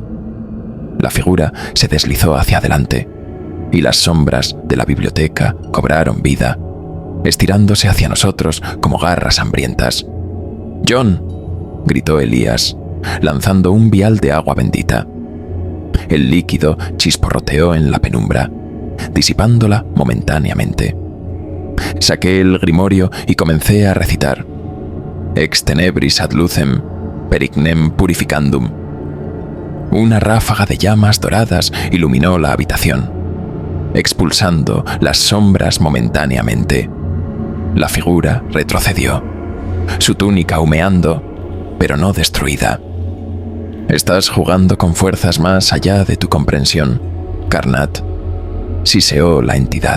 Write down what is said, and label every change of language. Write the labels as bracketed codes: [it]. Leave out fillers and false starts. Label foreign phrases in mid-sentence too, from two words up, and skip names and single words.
[es] La figura se deslizó hacia adelante, y las sombras de la biblioteca cobraron vida, estirándose hacia nosotros como garras hambrientas. «John», gritó Elías, lanzando un vial de agua bendita. El líquido chisporroteó en la penumbra, disipándola momentáneamente. Saqué el grimorio y comencé a recitar [la] «Ex tenebris ad lucem, perignem purificandum». [es] Una ráfaga de llamas doradas iluminó la habitación, expulsando las sombras momentáneamente. La figura retrocedió, su túnica humeando, pero no destruida. Estás jugando con fuerzas más allá de tu comprensión, Karnat, siseó la entidad.